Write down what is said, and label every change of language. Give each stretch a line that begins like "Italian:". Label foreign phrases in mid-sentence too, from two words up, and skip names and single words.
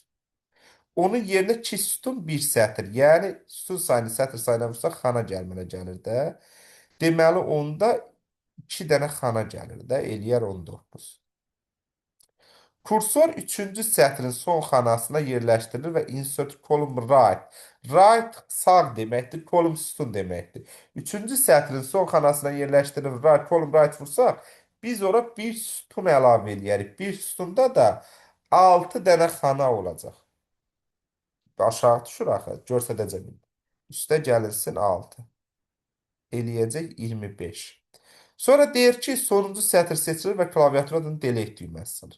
Azerbaijani: Onun yerinə 2 sütun 1 sətr. Yəni sütun sayını sətr sayına vursaq xana gəlmələ gəlir də. Deməli onda 2 dənə xana gəlir də, eləyər 19. Kursor 3-cü sətrin son xanasına yerləşdirilir və
English: insert column right.
Azerbaijani: Right sağ deməkdir, column sütun deməkdir. 3-cü sətrin son xanasına yerləşdirilir,
English: right, column right
Azerbaijani: vursaq, biz ora bir sütun əlavə edərik. Bir sütunda da 6 dənə xana olacaq. Aşağı düşür axı, göstərəcəm. Üstə gəlinsin 6. Eləyəcək 25. Sonra deyir ki, sonuncu sətr seçilir və klaviaturadan delete düyməsi salır.